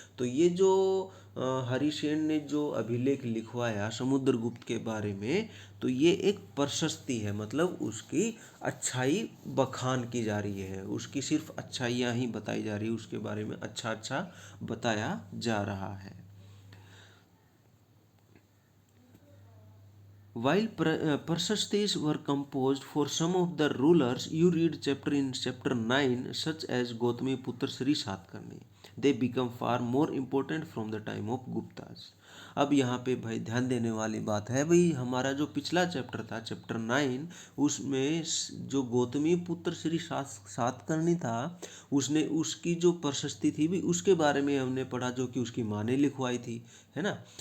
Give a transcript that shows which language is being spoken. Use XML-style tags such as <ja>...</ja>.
<hi>तो ये जो हरिसेन ने जो अभिलेख लिखवाया समुद्रगुप्त के बारे में, तो ये एक प्रशस्ति है, मतलब उसकी अच्छाई बखान की जा रही है, उसकी सिर्फ अच्छाइयाँ ही बताई जा रही है, उसके बारे में अच्छा अच्छा बताया जा रहा है।</hi> <en>While Prashastis were composed for some of the rulers, you read chapter in chapter 9, such as Gautami Putra Sri Satkarni. They become far more important from the time of Guptas.</en> <hi>अब यहाँ पे भाई ध्यान देने वाली बात है, भाई हमारा जो पिछला चैप्टर था चैप्टर 9, उसमें जो गौतमी पुत्र श्री सातकर्णी था, उसने उसकी जो प्रशस्ति थी भी उसके बारे में हमने पढ़ा, जो कि उसकी माँ ने लिखवाई थी, है ना।</hi>